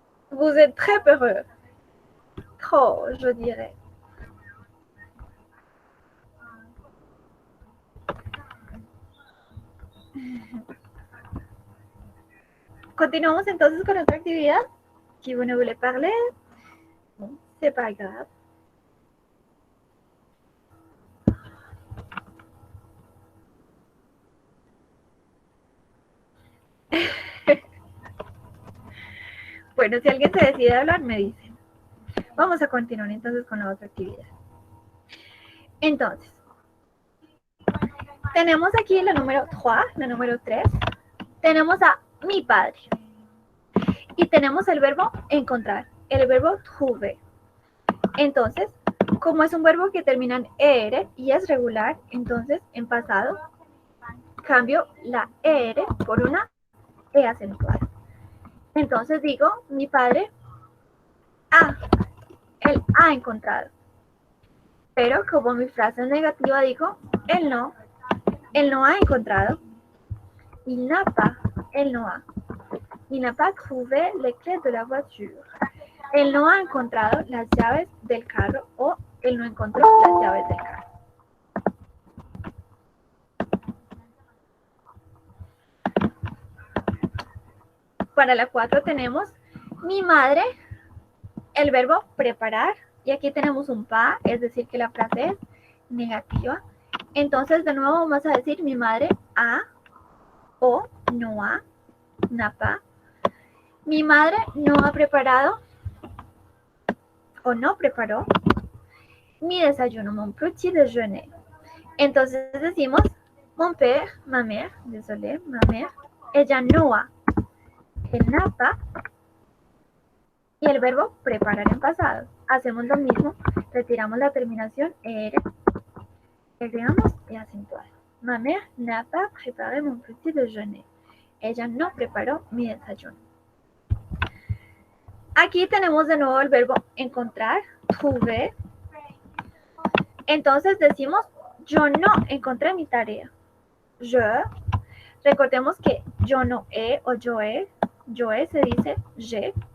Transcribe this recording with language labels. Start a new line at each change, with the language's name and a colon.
French: Vous êtes très peureux. Trop, je dirais.
Spanish: Continuamos entonces con otra actividad.
French: Si vous ne voulez parler, bon, c'est pas grave.
Spanish: Bueno, si alguien se decide a hablar, me dicen. Vamos a continuar entonces con la otra actividad. Entonces, tenemos aquí la número 3, la número 3. Tenemos a mi padre. Y tenemos el verbo encontrar, el verbo trouver. Entonces, como es un verbo que termina en ER y es regular, entonces en pasado cambio la ER por una E acentuada. Entonces digo, mi padre él ha encontrado. Pero como mi frase es negativa, digo, él no ha encontrado.
French: Il n'a pas,
Spanish: él no ha.
French: Il n'a pas trouvé les clés de la voiture.
Spanish: Él no ha encontrado las llaves del carro o él no encontró las llaves del carro. Para la 4 tenemos mi madre, el verbo preparar, y aquí tenemos un pas, es decir que la frase es negativa. Entonces de nuevo vamos a decir mi madre ha o no ha,
French: n'a pas.
Spanish: Mi madre no ha preparado o no preparó mi desayuno,
French: mon petit déjeuner.
Spanish: Entonces decimos
French: mon père, ma mère,
Spanish: désolé, ma mère, ella no ha,
French: elle n'a pas,
Spanish: y el verbo preparar en pasado. Hacemos lo mismo, retiramos la terminación er, agregamos y acentuado.
French: Ma mère n'a pas préparé mon petit déjeuner.
Spanish: Ella no preparó mi desayuno. Aquí tenemos de nuevo el verbo encontrar, trouver. Entonces decimos, yo no encontré mi tarea.
French: Je.
Spanish: Recordemos que yo no he o yo he se dice je.